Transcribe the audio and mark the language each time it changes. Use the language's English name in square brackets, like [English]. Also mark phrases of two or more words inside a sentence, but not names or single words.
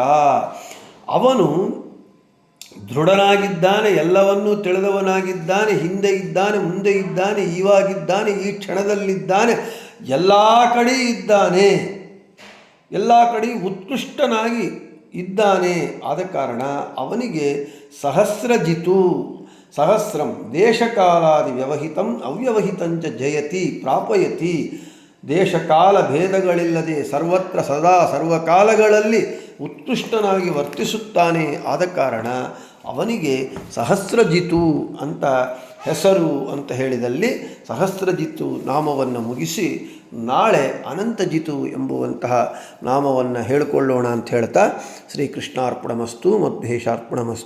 [Kannada] ಅವನು ದೃಢನಾಗಿದ್ದಾನೆ, ಎಲ್ಲವನ್ನೂ ತಿಳಿದವನಾಗಿದ್ದಾನೆ, ಹಿಂದೆ ಇದ್ದಾನೆ, ಮುಂದೆ ಇದ್ದಾನೆ, ಈವಾಗಿದ್ದಾನೆ, ಈ ಕ್ಷಣದಲ್ಲಿದ್ದಾನೆ, ಎಲ್ಲ ಕಡೆ ಇದ್ದಾನೆ, ಎಲ್ಲ ಕಡೆ ಉತ್ಕೃಷ್ಟನಾಗಿ ಇದ್ದಾನೆ. ಆದ ಕಾರಣ ಅವನಿಗೆ [Sanskrit] ಸಹಸ್ರಂ ದೇಶಕಾಲಾದಿ ವ್ಯವಹಿತಂ ಅವ್ಯವಹಿತಂಚ ಜಯತಿ ಪ್ರಾಪಯತಿ. [Kannada] ದೇಶಕಾಲ ಭೇದಗಳಿಲ್ಲದೆ ಸರ್ವತ್ರ ಸದಾ ಸರ್ವಕಾಲಗಳಲ್ಲಿ ಉತ್ಕೃಷ್ಟನಾಗಿ ವರ್ತಿಸುತ್ತಾನೆ. ಆದ ಕಾರಣ ಅವನಿಗೆ ಸಹಸ್ರಜಿತು ಅಂತ ಹೆಸರು ಅಂತ ಹೇಳಿದಲ್ಲಿ ಸಹಸ್ರಜಿತು ನಾಮವನ್ನು ಮುಗಿಸಿ ನಾಳೆ ಅನಂತಜಿತು ಎಂಬುವಂತಹ ನಾಮವನ್ನು ಹೇಳಿಕೊಳ್ಳೋಣ ಅಂತ ಹೇಳ್ತಾ [Sanskrit] ಶ್ರೀಕೃಷ್ಣಾರ್ಪಣಮಸ್ತು ಮಧ್ವೇಶಾರ್ಪಣಮಸ್ತು.